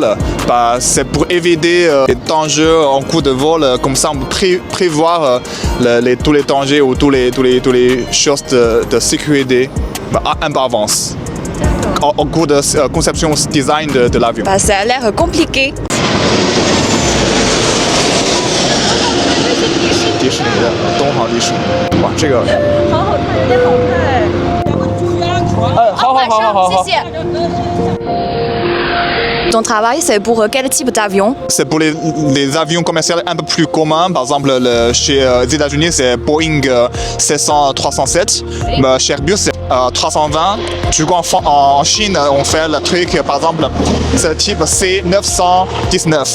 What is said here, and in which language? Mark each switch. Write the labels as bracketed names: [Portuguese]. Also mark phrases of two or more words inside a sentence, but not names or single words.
[French] C'est pour éviter les dangers en cours de vol. Comme ça, on peut prévoir tous les dangers ou tous les choses de sécurité un peu avance. En cours de conception design de l'avion. Ça a l'air compliqué. [Chinese] 迪士尼的东航迪士尼，哇，这个好好看，有点好看。好， [French] 谢谢。Ton travail, c'est pour quel type d'avion? C'est pour les avions commerciaux un peu plus communs. Par exemple, chez les États-Unis, c'est Boeing 737. Chez Airbus, c'est 320. Du coup, en Chine, on fait le truc, par exemple, c'est le type C919.